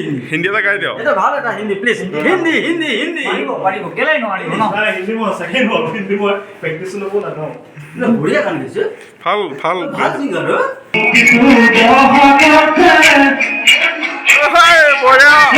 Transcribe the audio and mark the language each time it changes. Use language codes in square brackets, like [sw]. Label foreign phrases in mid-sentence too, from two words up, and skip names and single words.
[as] हिंदी এটা গাই দিও এটা ভালো এটা হিন্দি প্লিজ হিন্দি হিন্দি হিন্দি পারিব কেলাই নোৱাৰিব ন হিন্দি মই সেকেন্ড হ'ল হিন্দি মই প্ৰেক্টিছ নকৰো না না বঢ়িয়া গান গাইছে ভাল ভাল ভাল সিঙ্গার হাই বঢ়িয়া